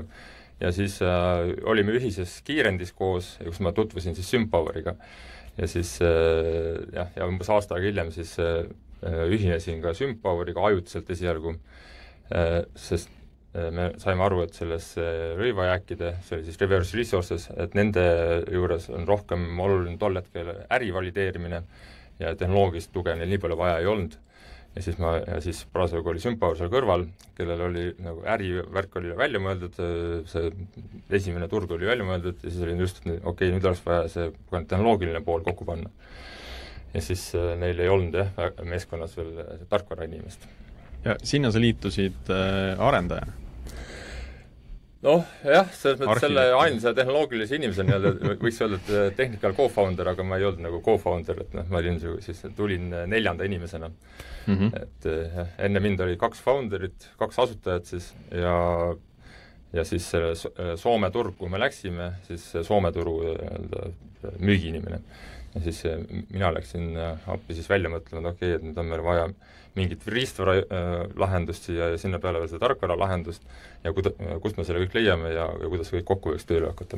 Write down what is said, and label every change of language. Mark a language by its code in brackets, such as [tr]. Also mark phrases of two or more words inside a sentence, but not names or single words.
[et] Ja siis olime ühises kiirendis koos, kus ma tutvusin siis SymPoweriga. Ja siis ja umbes aasta aega hiljem siis ühinesin ka SymPoweriga ajutiselt esialgu, sest me saime aru, et selles rõivajääkide, see oli siis [en] reverse resources, [et] et nende juures on rohkem oluline tol hetkel äri valideerimine ja tehnoloogilist tuge neil nii palju vaja ei olnud. Ja siis parasjagu oli SymPower seal kõrval, kellel oli nagu ärivärk oli välja mõeldud, see esimene turg oli välja mõeldud ja siis oli just, okei, nüüd oleks vaja see tehnoloogiline pool kokku panna. Ja siis neil ei olnud meeskonnas veel tarkvara inimest. Ja sinna sa liitusid arendajana? Jah, selle ainsa tehnoloogilise inimesena võiks öelda, et [en] technical co-founder, [et] aga ma ei olnud nagu co-founder, et ma tulin 4. inimesena. Et enne mind oli 2 founderit, 2 asutajat siis ja siis Soome turg, kui me läksime, siis Soome turu müügiinimene. Ja siis mina läksin appi siis välja mõtlema, et et nüüd on meil vaja mingit riistvara lahendust ja sinna peale veel seda tarkvara lahendust ja kust me selle kõik leiame ja kuidas kõik kokku võiks tööle hakata.